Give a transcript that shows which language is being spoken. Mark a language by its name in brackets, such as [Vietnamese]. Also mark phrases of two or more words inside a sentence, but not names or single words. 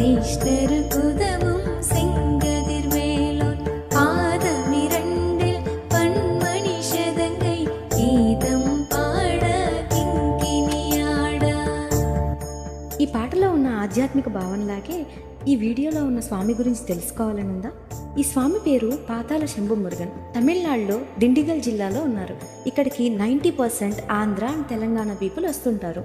[Tamil] இஷ்டருக்குதவும் செங்கதிர் வேலோன் பாதமிரண்டில் பன்மணி சதங்கை கீதம் பாட కింకిణియాడ. [Telugu] ఈ పాటలో ఉన్న ఆధ్యాత్మిక భావనలాగే ఈ వీడియోలో ఉన్న స్వామి గురించి తెలుసుకోవాలనుందా? ఈ స్వామి పేరు పాతాళ శంభు మురుగన్. తమిళనాడులో దిండిగల్ జిల్లాలో ఉన్నారు. ఇక్కడికి 90% ఆంధ్ర అండ్ తెలంగాణ పీపుల్ వస్తుంటారు.